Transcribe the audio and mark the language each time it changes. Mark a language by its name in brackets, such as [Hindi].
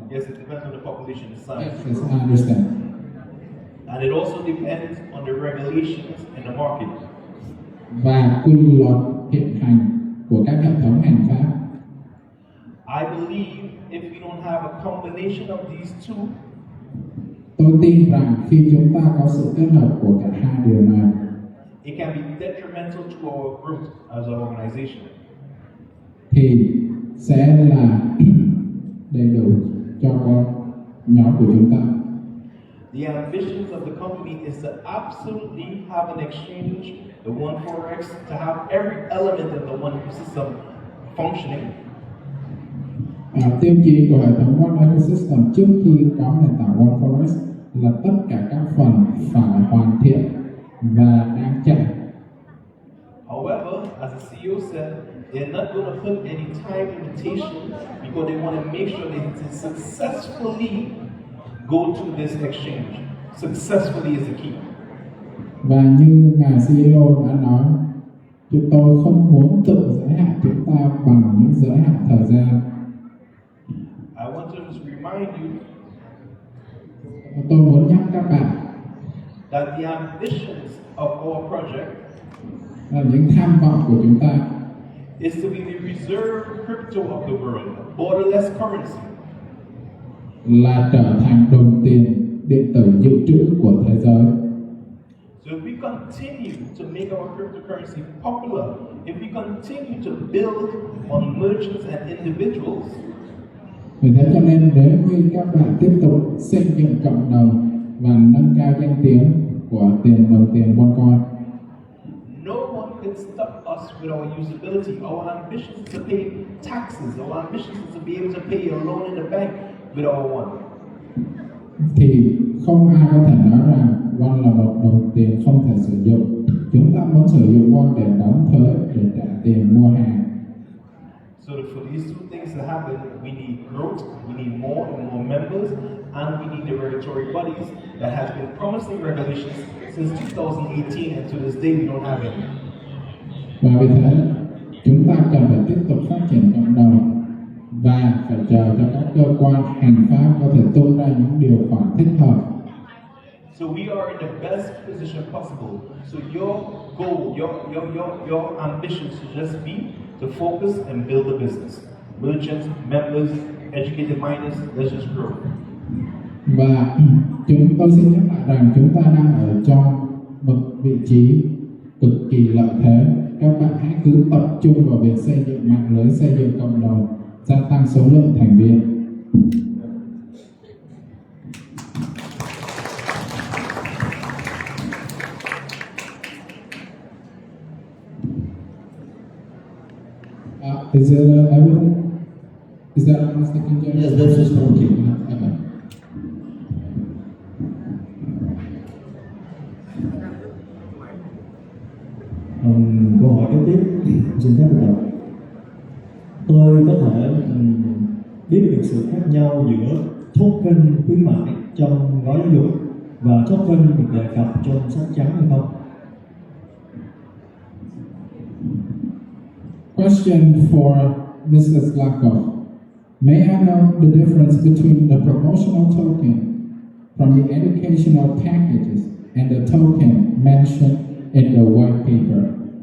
[English] Yes, it depends on the population size. Yes, I understand. And it also depends on the regulations in the market. [Vietnamese] Và quy luật hiện hành của các hệ thống hành pháp. [English] I believe if we don't have a combination of these two, [Vietnamese] tôi tin rằng khi chúng ta có sự kết hợp của cả hai điều này, [English] it can be detrimental to our growth as an organization. [Vietnamese] thì sẽ là đầy đủ cho nhóm của chúng ta. [English] The ambitions of the company is to absolutely have an exchange, the One Forex, to have every element of the One system functioning. [Vietnamese] Tiêu chí của hệ thống One Ecosystem trước khi có nền tảng One Forex là tất cả các phần phải hoàn thiện và đang chạy. [English] However, as the CEO said, they're not going to put any time limitation because they want to make sure they can successfully go to this exchange. Successfully is the key. [Vietnamese] Và như ngài CEO đã nói, chúng tôi không muốn tự giới hạn chúng ta bằng những giới hạn thời gian. [English] I want to just remind you [Vietnamese] Tôi muốn nhắc các bạn [English] that the ambitions of our project [Vietnamese] là những tham vọng của chúng ta [English] is to be the reserve crypto of the world, borderless currency. [Vietnamese] là trở thành đồng tiền điện tử dự trữ của thế giới. [English] So if we continue to make our cryptocurrency popular, if we continue to build on merchants and individuals, [Vietnamese] Vì thế cho nên nếu như các bạn tiếp tục xây dựng cộng đồng và nâng cao danh tiếng của đồng tiền OneCoin, [English] no one can stop us with our usability. Our ambition is to pay taxes. Our ambition is to be able to pay a loan in the bank with our One. [Vietnamese] thì không ai có thể nói rằng One là một đồng tiền không thể sử dụng. Chúng ta muốn sử dụng One để đóng thuế, để trả tiền mua hàng. [English] So for these two things to happen, we need growth, we need more and more members, and we need the regulatory bodies that has been promising regulations since 2018, and to this day we don't have any. [Vietnamese] Và vì thế chúng ta cần phải tiếp tục phát triển cộng đồng và phải chờ cho các cơ quan hành pháp có thể tung ra những điều khoản thích hợp. [English] So we are in the best position possible. So your goal, your ambition should just be to focus and build the business. Merchants, members, educated miners, let's just grow. [Vietnamese] Và tôi xin nhắc lại rằng chúng ta đang ở trong một vị trí cực kỳ lợi thế. Các bạn hãy cứ tập trung vào việc xây dựng mạng lưới, xây dựng cộng đồng, gia tăng số lượng thành viên. [English] Is it everything? Is that Mr. King James? Yes, that's just working. Okay. [Vietnamese] Câu hỏi kế tiếp xin phép được đọc. Tôi có thể biết được sự khác nhau giữa token khuyến mại trong gói giáo dục và token được đề cập trong sách trắng hay không? [English] Question for Mrs. Lakoff. May I know the difference between the promotional token from the educational packages and the token mentioned in the white paper?